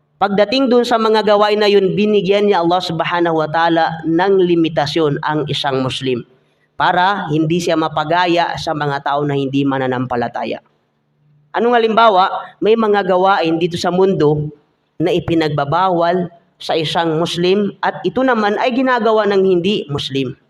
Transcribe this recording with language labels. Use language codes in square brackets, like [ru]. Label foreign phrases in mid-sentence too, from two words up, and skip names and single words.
[tl] Pagdating dun sa mga gawain na yun, binigyan niya Allah [ar] سبحانه وتعالى [tl] ng limitasyon ang isang Muslim para hindi siya mapagaya sa mga tao na hindi mananampalataya. Anong halimbawa? May mga gawain dito sa mundo na ipinagbabawal sa isang Muslim at ito naman ay ginagawa ng hindi Muslim.